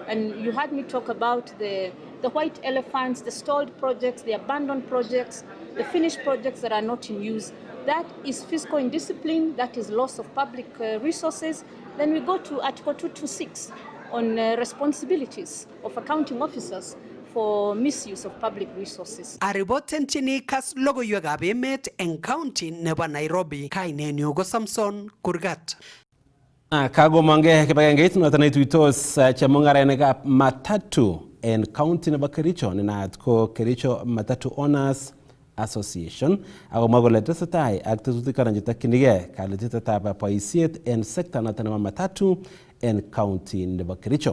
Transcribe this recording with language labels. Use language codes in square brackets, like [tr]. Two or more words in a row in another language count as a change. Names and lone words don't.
[en] And you heard me talk about the white elephants, the stalled projects, the abandoned projects, the finished projects that are not in use. That is fiscal indiscipline, that is loss of public resources. Then we go to Article 226 on responsibilities of accounting officers for misuse of public resources. [kln] Ariboten chini Kass logoiwekab emet eng county nebo Nairobi. Kainenyu ko Samson Kurgat. Kagomonge kibagengeit noton neituitos chemungarainikab matatu en county nebo Kericho nenaat ko Kericho Matatu Owners Association agomwa kole tesetai ak tetutik kora chetokyinigei kalitetetab boisiet en sekta noton nebo matatu en county nebo Kericho.